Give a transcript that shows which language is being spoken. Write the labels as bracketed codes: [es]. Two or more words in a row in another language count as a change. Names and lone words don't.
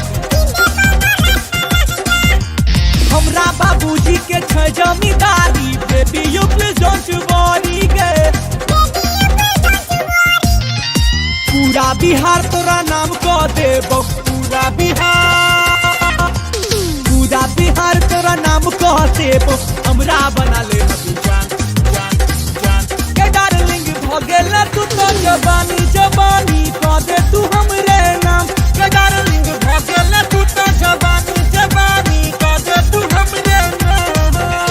[mai] हमरा बाबूजी के छै जमींदारी [en] baby you please don't worry [mai] गे पूरा बिहार तोरा नाम को देबो पूरा बिहार तोरा नाम को देबो हमरा बना ले अभी जान जान जान के डार्लिंग भगेला तू तो जवानी कादे तू हमरे नाम के डार्लिंग भगेला तू तो जवानी कादे तू हमरे नाम